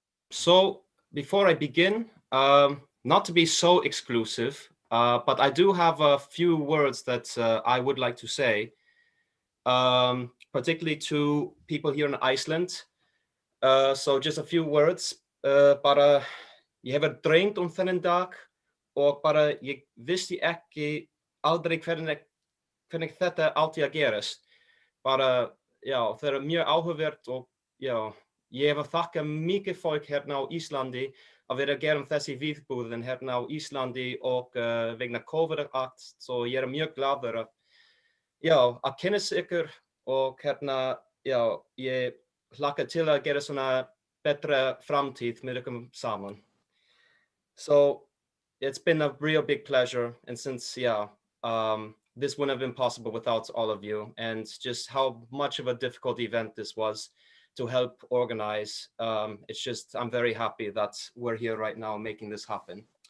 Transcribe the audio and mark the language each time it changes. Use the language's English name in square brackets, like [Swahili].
[English] So before I begin, not to be so exclusive, but I do have a few words that I would like to say, particularly to people here in Iceland. So just a few words. [Icelandic] Bara, ég hefur dreymt þennan dag og bara ég vissi ekki aldrei hvernig þetta átti að gerast. Bara, já, það er mjög áhugavert og já, ég hef að þakka mikið fólk hérna á Íslandi að vera að gera þessi viðburðin hérna á Íslandi og vegna COVID-19, svo ég er mjög glaður að kynna ykkur og hérna, já, ég hlakka til að gera svona betra framtíð með ykkur saman. [English] So it's been a real big pleasure, and since this wouldn't have been possible without all of you, and just how much of a difficult event this was to help organize. It's just, I'm very happy that we're here right now making this happen.